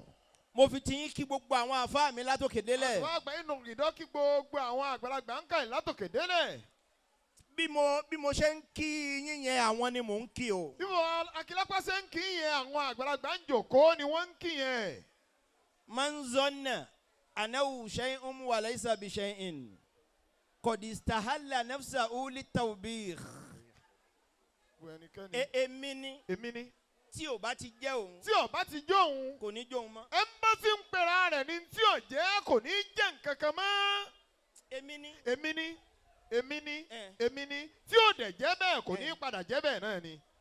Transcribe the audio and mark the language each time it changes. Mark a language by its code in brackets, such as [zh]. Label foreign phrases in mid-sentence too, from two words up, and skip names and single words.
[yo] Mo fi ti yín kí gbogbo àwọn àfáà mi látòkè délẹ̀. Àwọn àgbà inú ìdọ́ kí gbogbo àwọn àgbàlagbà ń kà látòkè délẹ̀. Bí mo ṣe ń kí yín yẹn àwọn ni mò ń kí o. Bí wọn Akilapa ṣe ń kí yẹn àwọn àgbàlagbà ń jòkó ni wọ́n ń kí yẹn. [ar] من ظن أنه شيء وليس بشيء قد استحل نفسه للتوبيخ. [yo] Èmi ni Èmi ni. tí ò bá ti jẹ́ òun Tí ọba ti jó òun, kò ní jó òun mọ́. ẹmbásí ń pera rẹ̀ ní tí ò jẹ́ kò ní jẹ́ nǹkan kan mọ́. Èmi ni. Èmi ni. Èmi ni. Eh. Èmi ni. Tí ò dẹ̀ jẹ́ bẹ́ẹ̀ kò ní padà jẹ́ bẹ́ẹ̀ náà ni.